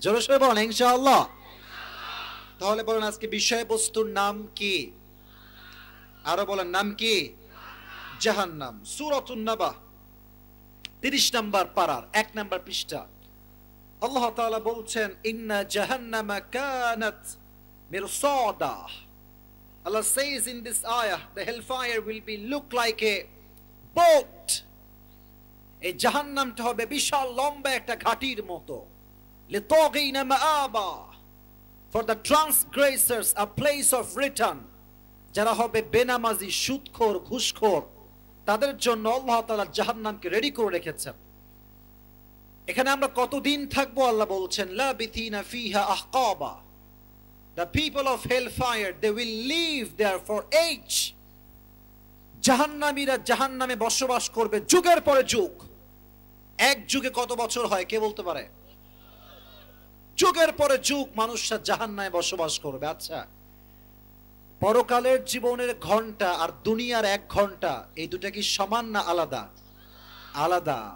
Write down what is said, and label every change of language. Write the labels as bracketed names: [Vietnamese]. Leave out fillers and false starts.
[Bangla] জোরে সোরে বলেন ইনশাআল্লাহ। তাহলে বলেন আজকে বিষয়বস্তুর নাম কি? আরো বলেন, নাম কি? জাহান্নাম। সূরাতুন নাবা 30 নম্বর পারার 1 নম্বর পৃষ্ঠা আল্লাহ তাআলা বলছেন, [Arabic] ইন্না জাহান্নামা কানাত মিরসাদা। [English] Allah says in this ayah, the hellfire will be look like a boat. [Bangla] এই জাহান্নামটা হবে বিশাল লম্বা একটা ঘাটির মতো। [Arabic] লিতাগিনা মাআবা, [English] for the transgressors a place of return। [Bangla] যারা হবে বেনামাজি, সুদখোর, ঘুষখোর, তাদের জন্য আল্লাহ তাআলা জাহান্নামকে রেডি করে রেখেছেন। এখানে আমরা কতদিন থাকবো আল্লাহ বলছেন, [Arabic] লাবিথিনা ফিহা আহকাবা। [English] The people of hellfire, they will live there for age। [Bangla] জাহান্নামীরা জাহান্নামে বসবাস করবে যুগের পরে যুগ। এক যুগে কত বছর হয় কে বলতে পারে? যুগের পরে যুগ মানুষরা জাহান্নামে বসবাস করবে। আচ্ছা, পরকালের জীবনের ঘন্টা আর দুনিয়ার 1 ঘন্টা, এই দুটা কি সমান না আলাদা? আলাদা।